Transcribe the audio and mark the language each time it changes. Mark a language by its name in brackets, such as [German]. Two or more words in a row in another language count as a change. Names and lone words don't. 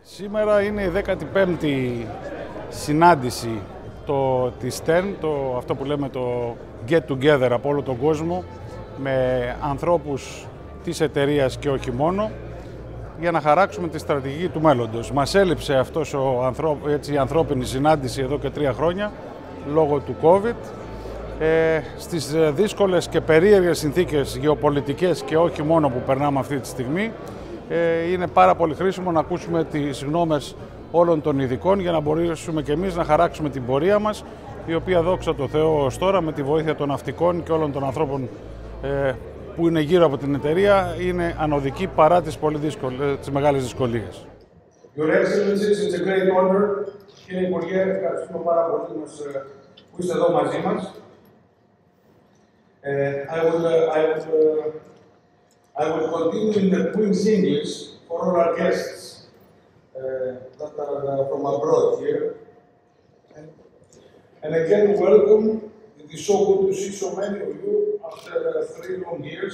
[Greek] Σήμερα είναι η 15η συνάντηση της STERN, αυτό που λέμε το [English] get together [Greek] από όλο τον κόσμο, με ανθρώπους της εταιρείας και όχι μόνο, για να χαράξουμε τη στρατηγική του μέλλοντος. Μας έλειψε αυτός η ανθρώπινη συνάντηση εδώ και 3 χρόνια, λόγω του COVID. Στις δύσκολες και περίεργες συνθήκες γεωπολιτικές και όχι μόνο που περνάμε αυτή τη στιγμή, είναι πάρα πολύ χρήσιμο να ακούσουμε τις γνώμες όλων των ειδικών για να μπορέσουμε και εμείς να χαράξουμε την πορεία μας, η οποία, δόξα τω Θεώ, ως τώρα με τη βοήθεια των ναυτικών και όλων των ανθρώπων που είναι γύρω από την εταιρεία, είναι ανωδική παρά τις μεγάλες δυσκολίες. [English] Your Excellencies, it's a great honor. [Greek] Κύριε Υπουργέ, ευχαριστούμε πάρα πολύ που είστε εδώ μαζί μας. [English] I will continue in the Queen's English for all our guests that are from abroad here. And again, welcome. It is so good to see so many of you after 3 long years.